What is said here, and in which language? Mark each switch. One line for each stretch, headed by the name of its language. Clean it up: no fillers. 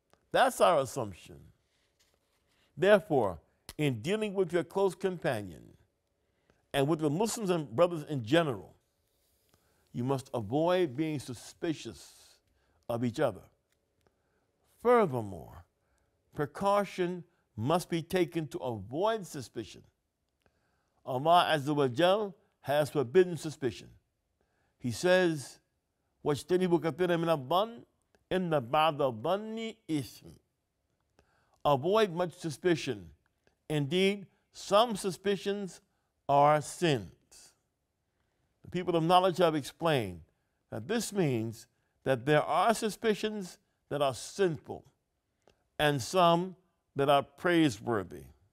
English: That's our assumption. Therefore, in dealing with your close companion and with the Muslims and brothers in general, you must avoid being suspicious of each other. Furthermore, precaution must be taken to avoid suspicion. Allah Azza wa Jal has forbidden suspicion. He says,
Arabic: وَاجْتَنِبُوا كَثِيرًا مِنَ الظَّنِّ إِنَّ بَعْضَ الظَّنِّ إِثْمٌ.
English: Avoid much suspicion. Indeed, some suspicions are sins. The people of knowledge have explained that this means that there are suspicions that are sinful and some that are praiseworthy.